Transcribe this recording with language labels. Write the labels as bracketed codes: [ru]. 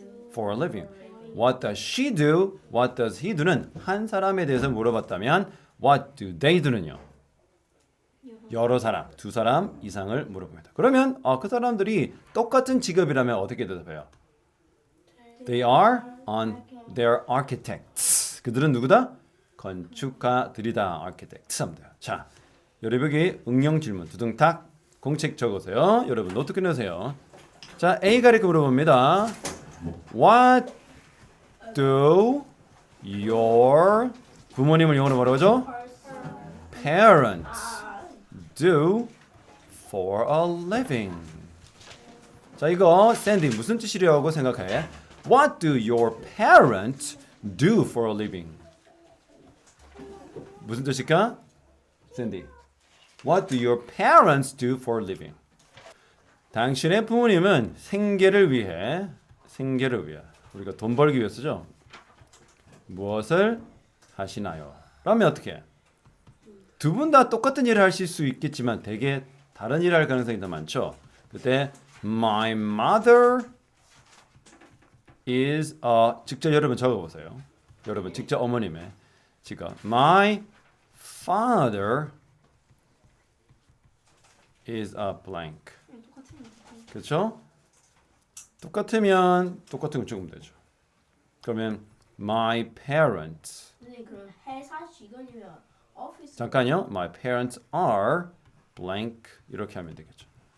[en] For a living. What does she do? What does he do는 [ko] 한 사람에 대해서 물어봤다면 [en] What do they do는요? [ko] 여러 사람, 두 사람 이상을 물어봅니다. 그러면 그 사람들이 똑같은 직업이라면 어떻게 대답해요? [en] They are architects. [ko] 그들은 누구다? 건축가들이다. architects 하면 돼요. 자, 여러분이 응용 질문 두둥탁 공책 적으세요. 여러분 노트 끊으세요. 자, A 가리켜 물어봅니다. [en] What do your [ko] 부모님을 영어로 뭐라고 하죠? [en] Parents do for a living. [ko] 자, 이거 샌디 무슨 뜻이라고 생각해? [en] What do your parents do for a living? [ko] 무슨 뜻일까? 샌디. [en] What do your parents do for a living? [ko] 당신의 부모님은 생계를 위해 우리가 돈 벌기 위해서죠. 무엇을 하시나요? 그러면 어떻게 해? 두 분 다 똑같은 일을 하실 수 있겠지만 되게 다른 일을 할 가능성이 더 많죠. 그때 [en] My mother is a [ko] 직접 여러분 적어보세요. 여러분 직접 어머님의 직업 [en] My father is a blank. [ko] 그렇죠? 똑같으면 똑같은 거 적으면 되죠. 그러면 [en] My parents. [ko] 선생님 그럼 회사 직원이면 오피스. 잠깐요. [en] My parents are blank [ko] 이렇게 하면 되겠죠.